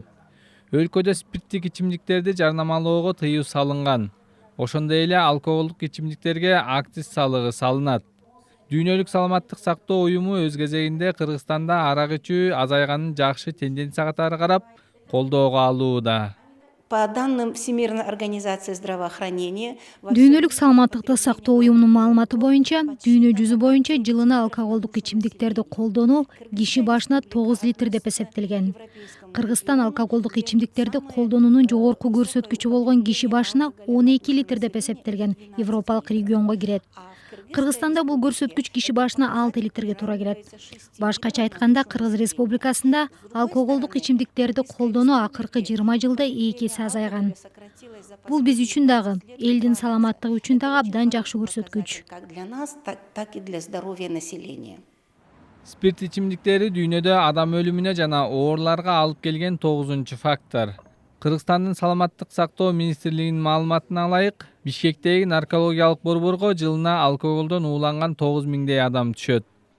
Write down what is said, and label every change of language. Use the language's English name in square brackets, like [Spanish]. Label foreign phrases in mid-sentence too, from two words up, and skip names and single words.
[Kyrgyz] Өлкөдө спирттик ичимдиктерди жарнамалоого тыюу салынган. Ошондой эле алкоголдук ичимдиктерге акциз салыгы салынат. Дүйнөлүк саламаттык сактоо уюму өз кезегинде Кыргызстанда арак ичүү азайганын жакшы тенденция катары карап, колдоого алууда. [Russian] По данным Всемирной организации здравоохранения, [Kyrgyz] Дүйнөлүк саламаттыкты сактоо уюмунун маалыматы боюнча, дүйнө жүзү боюнча жылына алкоголдук ичимдиктерди колдонуу киши башына 9 литр деп эсептелген. Кыргызстан алкоголдук ичимдиктерди колдонуунун жогорку көрсөткүчү болгон киши башына 12 литр деп эсептелген Европалык регионго кирет. Кыргызстанда бул көрсөткүч киши башына 6 литрге туура келет. Башкача айтканда, Кыргыз Республикасында алкоголдук ичимдиктерди колдонуу акыркы 20 жылда 2 эсе азайган. Бул биз үчүн дагы, элдин саламаттыгы үчүн дагы абдан жакшы көрсөткүч. [Russian] как для нас, так и для здоровья населения. [Kyrgyz] Спирт ичимдиктери дүйнөдө адам өлүмүнө жана ооруларга алып келген 9-чу фактор. Кыргызстандын саламаттык сактоо министрлигинин маалыматына ылайык, Бишкектеги наркологиялык борборго жылына алкоголдон ууланган 9 миңдей адам түшөт.